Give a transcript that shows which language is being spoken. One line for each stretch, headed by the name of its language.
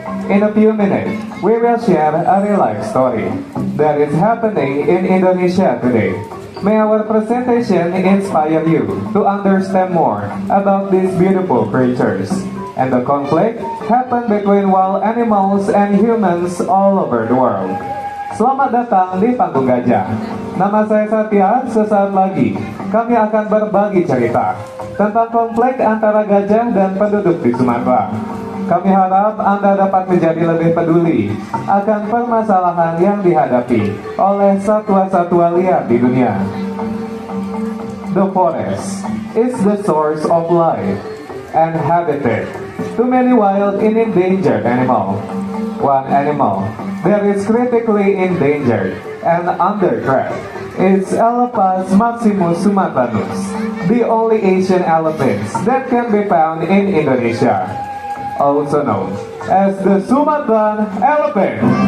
English: In a few minutes, we will share a real life story that is happening in Indonesia today. May our presentation inspire you to understand more about these beautiful creatures and the conflict happen between wild animals and humans all over the world.
Indonesian: Selamat datang di panggung Gajah. Nama saya Satya, sesaat lagi kami akan berbagi cerita tentang konflik antara gajah dan penduduk di Sumatera. Kami harap Anda dapat menjadi lebih peduli akan permasalahan yang dihadapi oleh satwa-satwa liar di dunia.
English: The forest is the source of life and habitat to many wild and endangered animals. One animal that is critically endangered and under threat is Elephas maximus sumatranus, the only Asian elephants that can be found in Indonesia, also known as the Sumatran elephant.